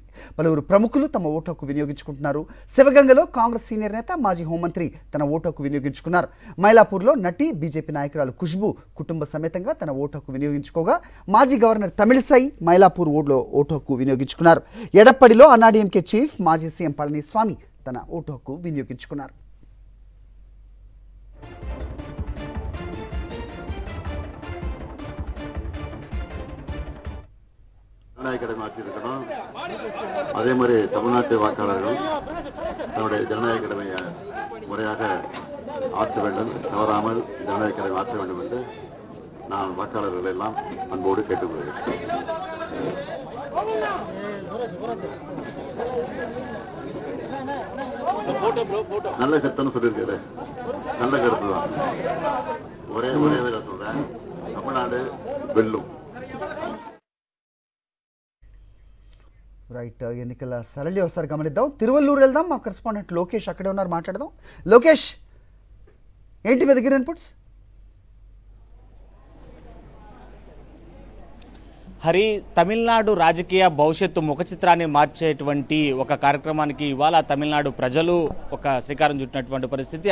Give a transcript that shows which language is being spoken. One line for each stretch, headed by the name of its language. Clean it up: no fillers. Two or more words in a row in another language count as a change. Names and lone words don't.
Telugu: పలువురు ప్రముఖులు తమ ఓటు హక్కు వినియోగించుకుంటున్నారు. శివగంగలో కాంగ్రెస్ సీనియర్ నేత మాజీ హోంమంత్రి తన ఓటు హక్కు వినియోగించుకున్నారు. మైలాపూర్లో నటి బీజేపీ నాయకురాలు ఖుష్బూ కుటుంబ సమేతంగా తన ఓటు హక్కు వినియోగించుకోగా మాజీ గవర్నర్ తమిళిసై మైలాపూర్ ఓడ్లో ఓటు హక్కు వినియోగించుకున్నారు. ఎడప్పడిలో అన్నాడీఎంకే చీఫ్ మాజీ సీఎం పళనిస్వామి తన ఓటు హక్కు వినియోగించుకున్నారు.
Tamil: ஜனநாயக ஆட்சியிருக்கணும். அதே மாதிரி தமிழ்நாட்டு வாக்காளர்கள் தன்னுடைய ஜனநாயக கடமையை முறையாக ஆற்ற வேண்டும், தவறாமல் ஜனநாயக கடமை ஆற்ற வேண்டும் என்று நான் வாக்காளர்கள் எல்லாம் அன்போடு கேட்டுக்கொள்கிறேன். நல்ல கருத்துன்னு சொல்லியிருக்கிறேன். நல்ல கருத்து தான். ஒரே சொல்றேன், தமிழ்நாடு வெல்லும்.
Telugu: రైట్, ఎన్నికల సరళి ఒకసారి గమనిద్దాం. తిరువల్లూరు వెళ్దాం. మా కరెస్పాండెంట్ లోకేష్ అక్కడే ఉన్నారు, మాట్లాడదాం. లోకేష్, ఏంటి మీ దగ్గర ఇన్పుట్స్? హరి, తమిళనాడు రాజకీయ భవిష్యత్తు ముఖ చిత్రాన్ని మార్చేటువంటి ఒక కార్యక్రమానికి ఇవాళ తమిళనాడు ప్రజలు ఒక శ్రీకారం చుట్టినటువంటి పరిస్థితి.